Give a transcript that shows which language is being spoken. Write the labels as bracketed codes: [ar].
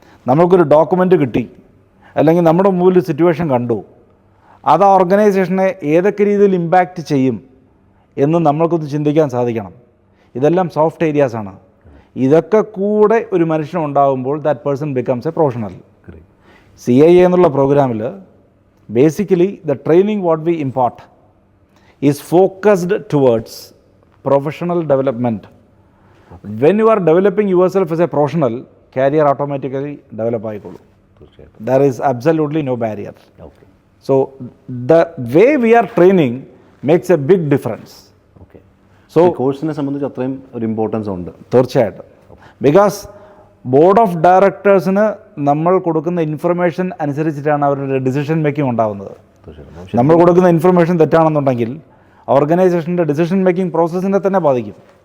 [ml] നമ്മൾക്കൊരു ഡോക്യുമെൻ്റ് കിട്ടി അല്ലെങ്കിൽ നമ്മുടെ മുമ്പിൽ ഒരു സിറ്റുവേഷൻ കണ്ടു, അത് ആ ഓർഗനൈസേഷനെ ഏതൊക്കെ രീതിയിൽ ഇമ്പാക്റ്റ് ചെയ്യും എന്ന് നമ്മൾക്കൊന്ന് ചിന്തിക്കാൻ സാധിക്കണം. ഇതെല്ലാം സോഫ്റ്റ് ഏരിയാസാണ്. ഇതൊക്കെ കൂടെ ഒരു മനുഷ്യനുണ്ടാകുമ്പോൾ [en] That person becomes a professional. CIA [ml] എന്നുള്ള പ്രോഗ്രാമിൽ [en] basically the training what we impart is focused towards professional development. When you are developing yourself as a professional, career automatically develop ആയിക്കോളൂ. There is absolutely no barrier. Okay. So the way we are training makes a big difference. Okay. So [ml] കോഴ്സിനെ സംബന്ധിച്ച് അത്രയും ഒരു importance ഉണ്ട്. തീർച്ചയായിട്ടും. Because board of ഡയറക്ടേഴ്സിന് നമ്മൾ കൊടുക്കുന്ന information അനുസരിച്ചിട്ടാണ് അവരുടെ ഡിസിഷൻ മേക്കിംഗ് ഉണ്ടാകുന്നത്. നമ്മൾ കൊടുക്കുന്ന ഇൻഫർമേഷൻ തെറ്റാണെന്നുണ്ടെങ്കിൽ ഓർഗനൈസേഷൻ്റെ ഡിസിഷൻ മേക്കിംഗ് പ്രോസസ്സിനെ തന്നെ ബാധിക്കും.